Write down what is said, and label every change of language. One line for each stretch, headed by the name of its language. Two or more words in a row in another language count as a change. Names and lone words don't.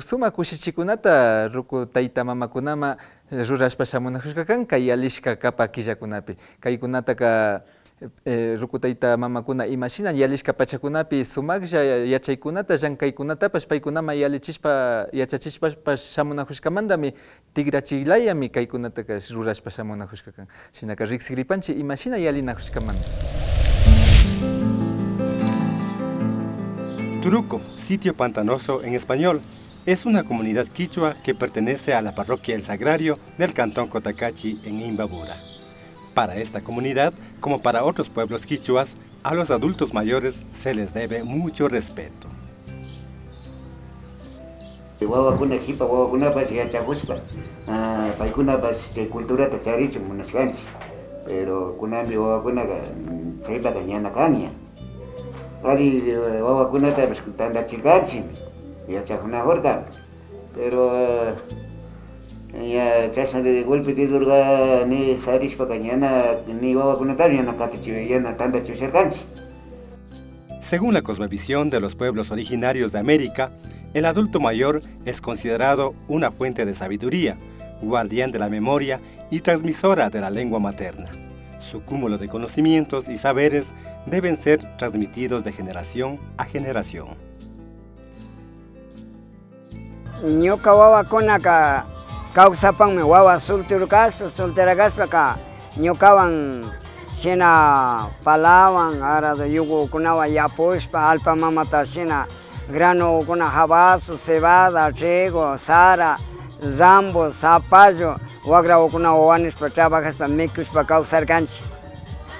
Quechua: sumak kushichikunata ruku tayta mamakunama rurashpa shamunajushkakan kay alishka kapa killakunapi kaykunataka ruku tayta mamakuna imashinan yalishka pachakunapi sumaklla yachaykunata llankaykunatapash paykunama yachachishpapash shamunajushkamandami tigrachiylayami kaykunataka rurashpa shamunajushkakan shinaka riqsikripanchi imashina yalinajushkamanta. Turuco,
Spanish: sitio pantanoso en español, es una comunidad quichua que pertenece a la parroquia El Sagrario del cantón Cotacachi en Imbabura. Para esta comunidad, como para otros pueblos quichuas, a los adultos mayores se les debe mucho respeto.
Quechua: Wawakuna hipa wawakunapas yachajuspa, paykunapas culturata charichun munasqanchik, pero kunami wawakunaqa chaypaqa ñana kanya. Ari wawakunatapas tandachirkanchik, yachajunajurqa, pero ya chasna
Spanish: de golpe
Quechua: de durga ni sarishpaqa ñana ni wawakunatapas ñana katichiw ñana tandachirkanchik.
Spanish: Según la cosmovisión de los pueblos originarios de América, el adulto mayor es considerado una fuente de sabiduría, guardián de la memoria y transmisora de la lengua materna. Su cúmulo de conocimientos y saberes deben ser transmitidos de generación a generación.
Quechua: Ñuka wawakunaqa kawsapanmi wawa soltera kaspaqa ñukawan shina palawan arado yugukunawan yapushpa alpamamata shina granukuna habazo,
Spanish: cebada, trigo,
Quechua: sara, zambo, zapallo, wagrawkuna wawanishpa trabajashpa mikushpa kawsarkanchik.